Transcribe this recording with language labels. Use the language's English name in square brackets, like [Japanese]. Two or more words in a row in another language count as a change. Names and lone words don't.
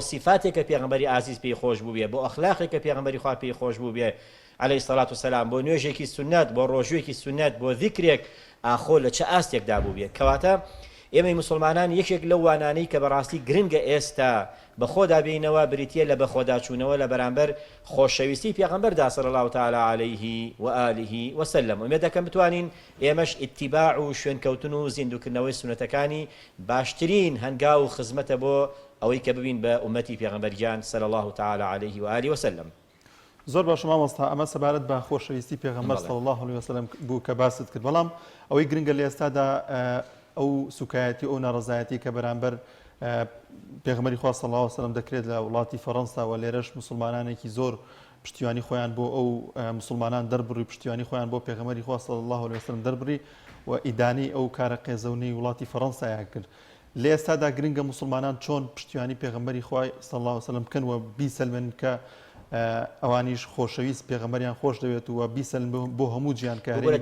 [Central Kurdish] سیفاتێکە پێغەمبەری ئازیز پێی خۆش بوو بێ بۆ ئەخلاقێکە پێغەمبەری خوا پێی خۆش بوو بێ [Arabic] عەلەیهی سڵات وسەلام [Central Kurdish] بۆ نوێژێکی سونەت بۆ ڕۆژوێکی سونەت بۆ ذیکرێک ئاخۆ لە چه ئاستێکدا بوو بێ کەواتە ئێمەی مسلمانان یەکێک لەو وانانەی کە بەڕاستی گرنگە ئێستا بەخۆدا بینەوە بریتیە لە بەخۆداچوونەوە لە بەرامبەر خۆشەویستی پێغەمبەردا [Arabic] صلی الله تعالی عليه وآله وسلم [Central Kurdish] ومێ دەکەم بتوانین ئێمەش ئیتیباع و شوێنکەوتن و زیندوکردنەوەی سونەتەکانی باشترین هەنگاو و خزمەتە بۆ ئەوەی کە ببین بە ئومەتی پێغەمبەرگیان [Arabic] صلی الله تعالی عليه وآله وسلم [Central Kurdish] زۆر باش مامۆستا ئەمە سەبارەت بە خۆشەویستی پێغەمبەر [Arabic] صلی الله عليه وسلم [Central Kurdish] بوو کە باست کرد بەڵام ئەوەی گرنگە لە ئێستادا ئەو سوکایەتی ئەو ناڕەزایەتی کە بەرامبەر پێغەمبەری خوا [Arabic] صلی الله علیه و سلم [Central Kurdish] دەکرێت لە وڵاتی فەڕەنسا و لێرەش مسلمانانێکی زۆر پشتیوانی خۆیان بۆ ئەو مسلمانان دەربڕی پشتیوانی خۆیان بۆ پێغەمبەری خوا [Arabic] صلی الله علیه و سلم [Central Kurdish] دەربڕی و ئیدانی ئەو کارە قێزەونەی وڵاتی فەڕەنسایان کرد لە ئێستادا گرنگە مسلمانان چۆن پشتیوانی پێغەمبەری خوای [Arabic] صلی الله علیه و سلم [Central Kurdish] بکەن و بیسەلمن کە ئەوانیش خۆشەویست پێغەمبەریان خۆش دەوێت و بیسەلمن بۆ هەموو گیانکاری